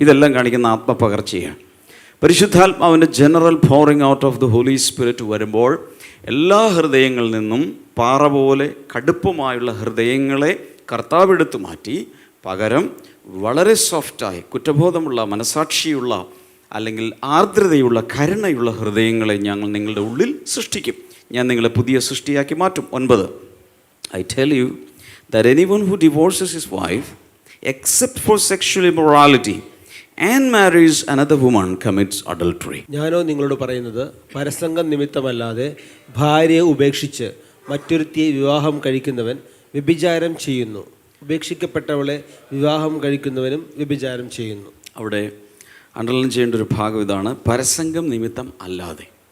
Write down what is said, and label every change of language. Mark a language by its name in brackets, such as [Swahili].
[Malayalam] ഇതെല്ലാം കാണിക്കുന്ന ആത്മപകർച്ചയാണ്. പരിശുദ്ധാത്മാവിൻ്റെ [English] general pouring out of the Holy Spirit [Malayalam] വരുമ്പോൾ എല്ലാ ഹൃദയങ്ങളിൽ നിന്നും പാറ പോലെ കടുപ്പമായുള്ള ഹൃദയങ്ങളെ കർത്താവ് എടുത്തു മാറ്റി പകരം വളരെ സോഫ്റ്റായി കുറ്റബോധമുള്ള, മനസാക്ഷിയുള്ള അല്ലെങ്കിൽ ആർദ്രതയുള്ള, കരുണയുള്ള ഹൃദയങ്ങളെ ഞങ്ങൾ നിങ്ങളുടെ ഉള്ളിൽ സൃഷ്ടിക്കും. ഞാൻ നിങ്ങളെ പുതിയ സൃഷ്ടിയാക്കി മാറ്റും. [English] 9, I tell you that anyone who divorces his wife except for sexual immorality and marries another woman commits adultery. [Malayalam] ഞാനോ നിങ്ങളോട് പറയുന്നത്, പരസംഗം നിമിത്തമല്ലാതെ ഭാര്യയെ ഉപേക്ഷിച്ച് മറ്റൊരുത്തിയെ വിവാഹം കഴിക്കുന്നവൻ വ്യഭിചാരം ചെയ്യുന്നു. ഉപേക്ഷിക്കപ്പെട്ടവളെ വിവാഹം കഴിക്കുന്നവനും വ്യഭിചാരം ചെയ്യുന്നു. അവിടെ അണ്ടർലൈൻ ചെയ്യേണ്ട ഒരു ഭാഗം ഇതാണ്, പരസംഗം നിമിത്തം അല്ലാതെ.